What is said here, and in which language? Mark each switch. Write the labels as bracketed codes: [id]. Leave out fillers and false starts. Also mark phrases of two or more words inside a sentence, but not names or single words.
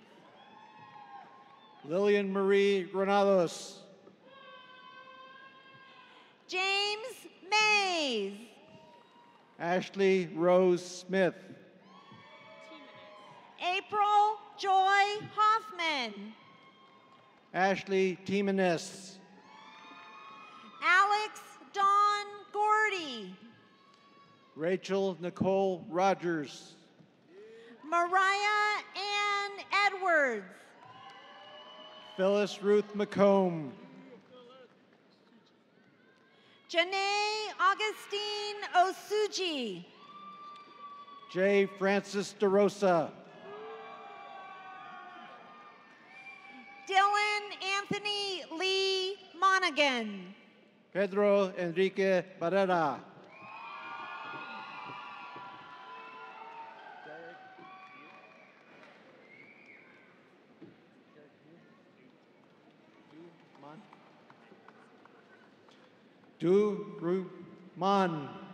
[en] Lillian Marie Granados. James Mays. Ashley Rose Smith. April Joy Hoffman. Ashley Timanes. Alex Dawn Gordy. Rachel Nicole Rogers. Mariah Ann Edwards. Phyllis Ruth McComb. Janae Augustine Osuji. J. Francis DeRosa. Dylan Anthony Lee Monaghan. Pedro Enrique Barrera. Ruman.